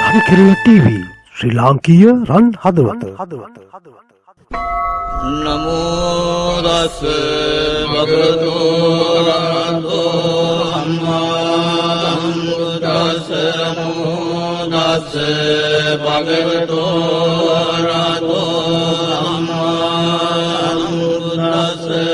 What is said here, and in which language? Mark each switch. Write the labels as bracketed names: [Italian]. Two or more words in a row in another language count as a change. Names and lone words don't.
[Sinhala] කෙල්ල ටීවී ශ්‍රී ලාංකීය රන් හදවත. [Pali] නමෝ තස් භගවතු අරහතෝ සම්මා සම්බුද්දස්ස. නමෝ තස් භගවතු අරහතෝ සම්මා සම්බුද්දස්ස.